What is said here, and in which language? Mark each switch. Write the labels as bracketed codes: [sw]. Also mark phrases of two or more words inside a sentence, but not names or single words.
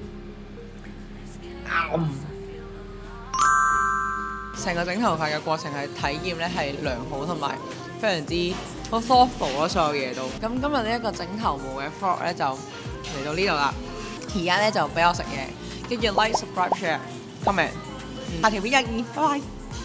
[yue] 成個整頭髮嘅過程係體驗咧係良好，同埋非常之好 thoughtful 咯，所有嘢都。咁今日呢一個整頭毛嘅 vlog 咧就嚟到呢度啦。而家咧就俾我食嘢，跟住 [en] like、subscribe、share、comment。 [yue] 下條片再見，拜拜。